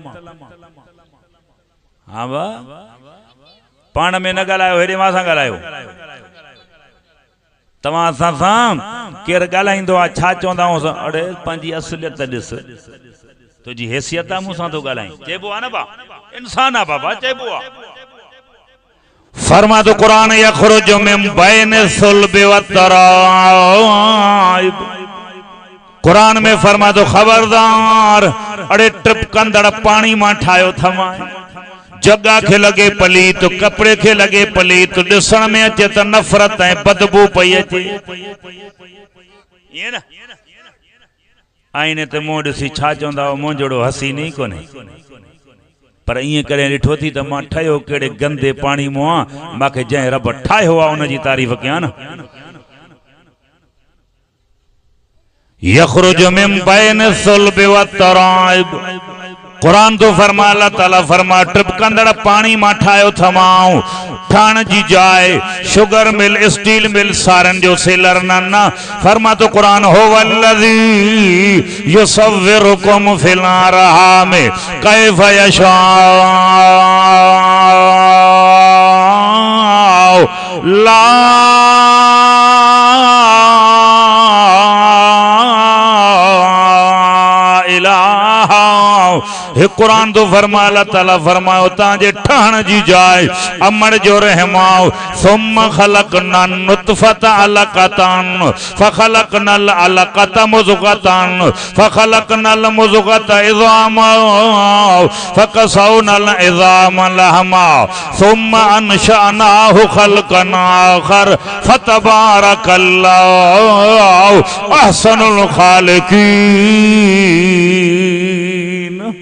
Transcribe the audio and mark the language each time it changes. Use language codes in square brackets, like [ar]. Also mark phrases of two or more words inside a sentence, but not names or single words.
[sd] हा बा पाण में न ॻाल्हायो, हेॾे मां सां ॻाल्हायो। तव्हां असां सां केरु ॻाल्हाईंदो आहे छा चवंदा आहियूं? अड़े पंहिंजी असलियत ॾिस, तुंहिंजी हैसियत आहे, मूंसां थो ॻाल्हाईं। चइबो आहे न बा, इंसान आहे बाबा, चइबो आहे। फरमा तो कुरान [ar] يخرج من بين الصلب و الترائب. [sd] कुरान में फरमा तो खबरदार, अड़े टिप कंदड़ पानी मां ठाहियो थमां। जगह के लगे पलीत, कपड़े के लगे पलीत, दिसण में अचे त नफरत ऐं बदबू पई अचे। ईअं न आईने ते मूं ॾिसी छा चवंदा हुआ, मूं जहिड़ो हसीन ई कोन्हे। पर ईअं करे ॾिठो थी त मां ठहियो कहिड़े गंदे पाणी मां आहियां, मूंखे जंहिं रब ठाहियो आहे उनजी तारीफ़ कयां न। [ar] يخرج من بين الصلب و الترائب. [sd] कुरान तो फरमा, अल्लाह ताला फरमा टिपकंदड़ पानी मां ठाहियो थमाऊं। ठाण जी जाइ शुगर मिल, स्टील मिल, सारन जो सेलर न। फरमा तो कुरान हो [ar] والذي يصوركم في الأرحام كيف يشاء [sd] ला हे कुरान तो फरमा, अल्लाह ताला फरमायो तांजे ठहण जी जाइ अमड़ जो रहमाओ। [ar] ثم خلقنا النطفة علقة فخلقنا العلقة مضغة فخلقنا المضغة عظاما فكسونا العظام لحما ثم أنشأناه خلقا آخر فتبارك الله أحسن الخالقين.